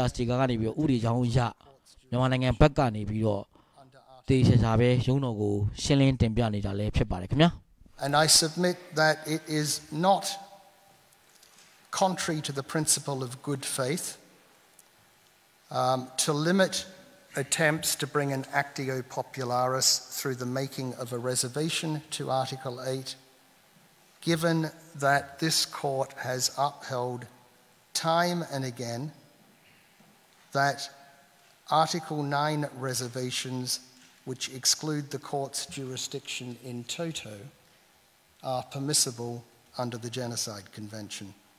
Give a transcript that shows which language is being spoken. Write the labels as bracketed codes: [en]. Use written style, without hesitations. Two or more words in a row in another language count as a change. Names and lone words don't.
[my] Sticker ကနေပြီးတော့ဥပဒေကြောင်းအရမြန်မာနိုင်ငံဘက်ကနေပြီးတော့တေချာပဲရုံးတော်ကိုရှင်းလင်းတင်ပြနေတာလည်းဖြစ်ပါတယ်ခင်ဗျာ [en] And I submit that it is not contrary to the principle of good faith to limit attempts to bring an [la] actio popularis [en] through the making of a reservation to Article 8, given that this court has upheld time and again that Article 9 reservations, which exclude the court's jurisdiction [la] in toto, [en] are permissible under the Genocide Convention.